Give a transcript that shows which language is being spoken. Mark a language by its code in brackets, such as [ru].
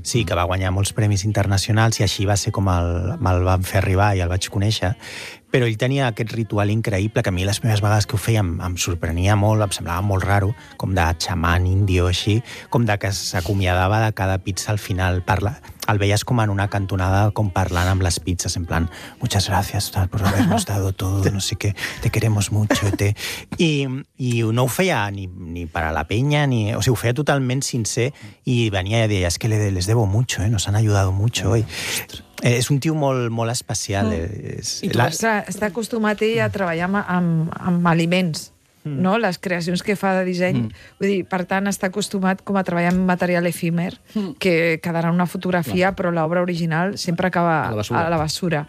[ca] Sí, que va guanyar molts premis internacionals, i així va ser com me'l van fer arribar i el vaig conèixer. Però ell tenia aquest ritual increïble que a mi les primeres vegades que ho feia em sorprenia molt, em semblava molt raro, com de xaman indio així, com de que s'acomiadava de cada pizza al final. El veies com en una cantonada com parlant amb les pizzas, en plan [es] muchas gracias por habernos estado todo, no sé qué, te queremos mucho. [ca] I no ho feia ni per a la penya, ni, o sigui, ho feia totalment sincer i venia i deia, [es] es que les debo mucho, nos han ayudado mucho hoy. [ca] És un tio molt, molt especial. Està acostumat ell a treballar amb aliments, no? Les creacions que fa de disseny. Vull dir, per tant, està acostumat com a treballar amb material efímer, que quedarà en una fotografia, clar, però l'obra original sempre acaba a la basura.